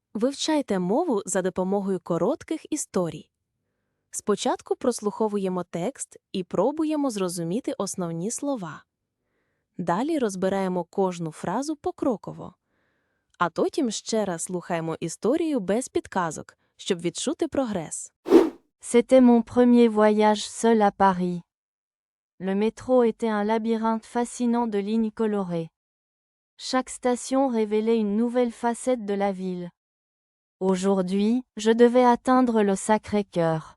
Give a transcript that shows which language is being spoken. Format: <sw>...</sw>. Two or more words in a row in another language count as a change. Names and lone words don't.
<uk>Вивчайте мову за допомогою коротких історій. Спочатку прослуховуємо текст і пробуємо зрозуміти основні слова. Далі розбираємо кожну фразу покроково. А потім ще раз слухаємо історію без підказок, щоб відчути прогрес.</uk> <fr>C'était mon premier voyage seul à Paris. Le métro était un labyrinthe fascinant de lignes colorées. Chaque station révélait une nouvelle facette de la ville. Aujourd'hui, je devais atteindre le Sacré-Cœur.</fr>